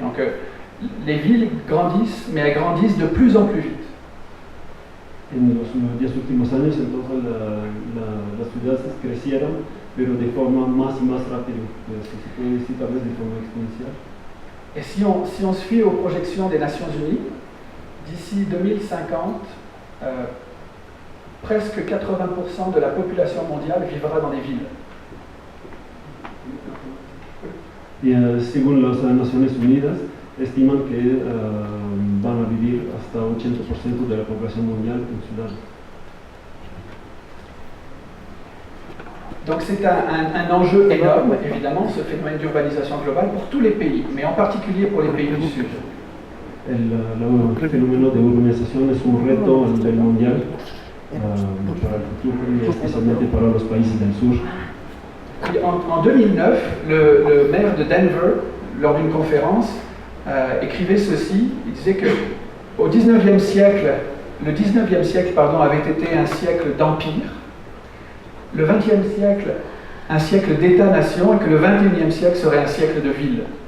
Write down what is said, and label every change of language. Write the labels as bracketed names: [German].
[French] Donc les villes grandissent, mais elles grandissent de plus en plus vite. [Spanish] En los 10 últimos años, entonces las ciudades crecieron, pero de forma más y más rápida, si se puede decir tal vez de forma exponencial. [French] Et si on se fie aux projections des Nations Unies, d'ici 2050, presque 80% de la population mondiale vivra dans des villes. [Spanish] Y según las Naciones Unidas, estiman que van a vivir hasta 80% de la población mundial en ciudades. [French] Donc c'est un enjeu énorme, évidemment, ce phénomène d'urbanisation globale pour tous les pays, mais en particulier pour les pays du Sud. [Spanish] El fenómeno de urbanización es un reto a nivel mundial para el futuro, especialmente para los países del sur. [French] En 2009, le maire de Denver, lors d'une conférence, écrivait ceci. Il disait que au 19e siècle, le 19e siècle avait été un siècle d'empire, le 20e siècle un siècle d'État-nation et que le 21e siècle serait un siècle de ville.